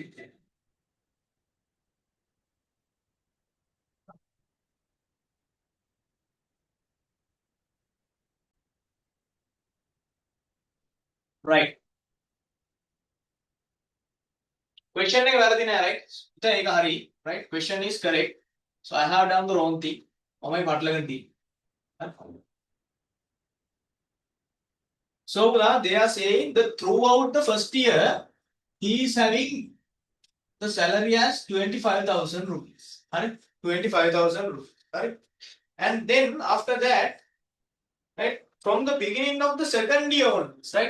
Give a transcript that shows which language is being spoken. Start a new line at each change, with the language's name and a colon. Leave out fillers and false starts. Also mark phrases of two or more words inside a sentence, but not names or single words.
English: Right.
Sinhala: Question එක වැරදි නෑ, right? ඒක හරි,
English: right? Question is correct. So I have done the wrong thing.
Sinhala: ඔමයි පටලගෙන තියෙන්නේ.
English: So they are saying that throughout the first year he is having the salary as 25,000 rupees. Right? 25,000 rupees. Right? And then after that, right, from the beginning of the second year onwards, right?